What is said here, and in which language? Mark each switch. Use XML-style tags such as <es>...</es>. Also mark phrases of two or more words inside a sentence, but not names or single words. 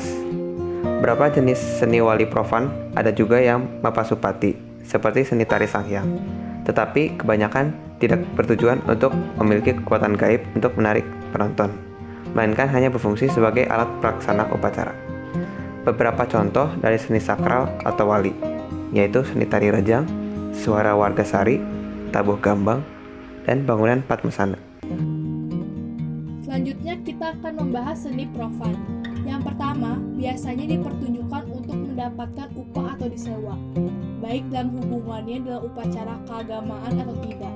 <id>Beberapa jenis seni wali profan ada juga yang mapasupati, seperti seni tari Sanghyang. Tetapi kebanyakan tidak bertujuan untuk memiliki kekuatan gaib untuk menarik penonton, melainkan hanya berfungsi sebagai alat pelaksana upacara. Beberapa contoh dari seni sakral atau wali, yaitu seni tari rejang, suara wargasari, tabuh gambang, dan bangunan Padmasana. Selanjutnya kita akan membahas seni profan. Yang pertama, biasanya dipertunjukkan untuk mendapatkan upah atau disewa, baik dalam hubungannya dalam upacara keagamaan atau tidak.</id>